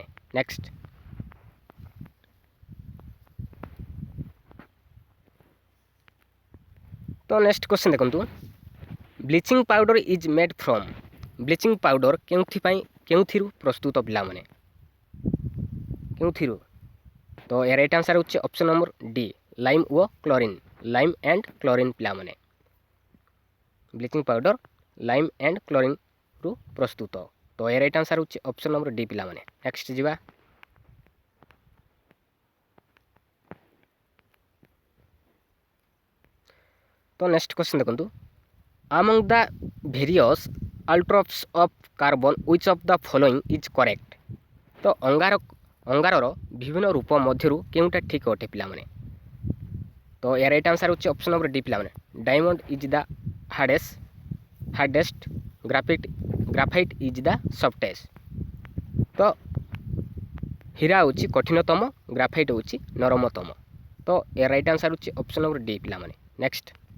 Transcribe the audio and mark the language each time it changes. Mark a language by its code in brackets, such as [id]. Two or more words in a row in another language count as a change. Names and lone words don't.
[en] next question ଦେଖନ୍ତୁ। bleaching powder is made from? bleaching powder [or] କେଉଁଥିରୁ ପ୍ରସ୍ତୁତ ପିଲାମାନେ? କେଉଁଥିରୁ? ତ ଏ [en] right answer [or] होची [en] option number D lime [or] व [en] chlorine lime and chlorine [or] ପିଲାମାନେ [en] bleaching powder lime and chlorine [or] ରୁ ପ୍ରସ୍ତୁତ ତ ଏ [en] right answer [or] होची [en] option number D [or] ପିଲାମାନେ नेक्स्ट जिबा [en] तो next question देखंतु among the various allotropes of carbon which of the following is [or] correct ତ ଅଙ୍ଗାରର ବିଭିନ୍ନ ରୂପ ମଧ୍ୟରୁ କେଉଁଟା ଠିକ୍ ଅଟେ ପିଲାମାନେ ତ ଏ [en] right answer [or] होची [en] option number D [or] ପିଲାମାନେ [en] diamond is the hardest graphite is the softest [or] ତ ହୀରା ହେଉଛି କଠିନତମ ग्राफाइट ହେଉଛି ନରମତମ ତ ଏ [en] right answer [or] होची [en] option number D [or] ପିଲାମାନେ नेक्स्ट